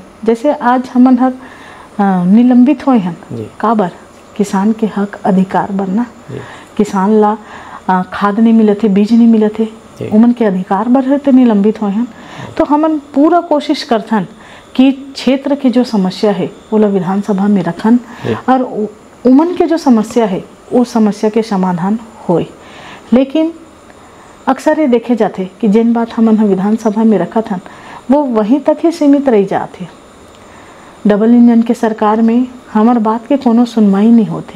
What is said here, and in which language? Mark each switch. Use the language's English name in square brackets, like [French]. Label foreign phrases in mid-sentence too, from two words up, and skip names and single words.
[Chhattisgarhi] जैसे आज हमन हर निलंबित होए हन काबर? किसान के हक अधिकार बर ना। किसान ला खाद नहीं मिलत है, बीज नहीं मिलत है, उमन के अधिकार बर है तो निलंबित होए हन। तो हमन पूरा कोशिश करथन कि क्षेत्र की जो समस्या है वो लोग विधानसभा में रखन और उमन के जो समस्या है वो समस्या के समाधान होए। लेकिन अक्सर ये देखे जाते कि जिन बात हमन विधानसभा में रखा था वो वहीं तक ही सीमित रह जाते। डबल इंजन के सरकार में हमार बात के कोनो सुनवाई नहीं होते।